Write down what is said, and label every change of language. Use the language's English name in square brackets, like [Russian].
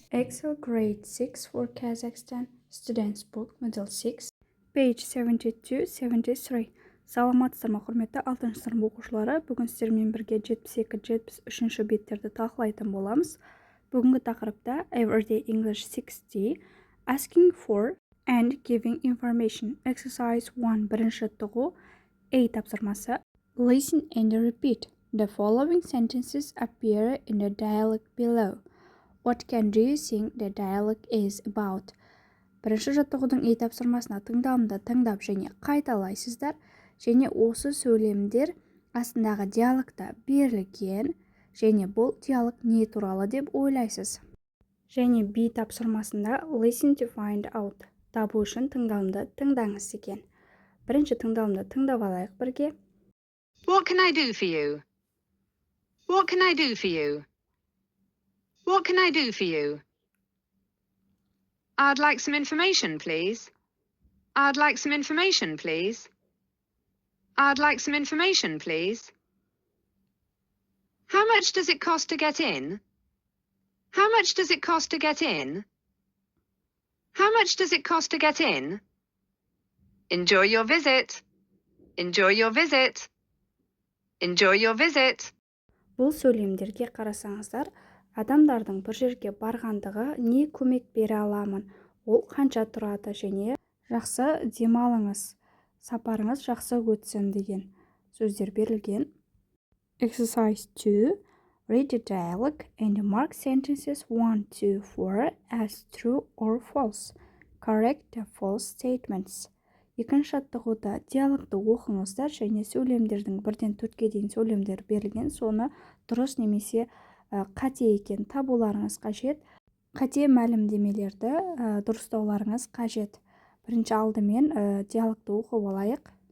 [English] Excel Grade 6 for Kazakhstan Students Book Model 6 Page 72-73 [Kazakh] Саламатсыздар ма құрметті 6 сынып оқушылары. Бүгін сіздермен бірге 72-73 беттерді талқылайтын боламыз. Бүгінгі тақырыпта [English] Everyday English 60 Asking for and Giving Information Exercise 1 [Kazakh] бірінші жаттығу A тапсырмасы. [English] Listen and repeat. The following sentences appear in the dialogue below. What can do you think the dialogue is about? [Kazakh] Бірінші жаттығудың A тапсырмасына тыңдалымды тыңдап және қайталайсыздар, және осы сөйлемдер астындағы диалогта берілген, және бұл диалог не туралы деп ойлайсыз. Және B тапсырмасында [English] listen to find out. [Kazakh] Табу үшін тыңдалымды тыңдаңыз екен. Бірінші тыңдалымды тыңдап алайық бірге. [English] What can I do for you? What can I do for you? What can I do for you? I'd like some information, please. I'd like some information, please. I'd like some information, please. How much does it cost to get in? How much does it cost to get in? How much does it cost to get in? Enjoy your visit. Enjoy your visit. Enjoy your visit. [Kazakh] Бұл сөйлемдерге қарасаңыздар, адамдардың бір жерге барғандығы не көмек бере аламын, ол қанша тұрады және жақсы демалыңыз, сапарыңыз жақсы өтсін деген сөздер берілген. [English] Exercise 2. Read the dialogue and mark sentences 1 to 4 as true or false. Correct the false statements. [Kazakh] Екінші жаттығуда диалогты оқыңыздар және сөйлемдердің 1-ден 4-ке дейін сөйлемдер берілген, соны дұрыс немесе қате екен табуларыңыз қажет. Қате мәлімдемелерді дұрыстауларыңыз қажет. Бірінші алдымен диалогты оқып алайық.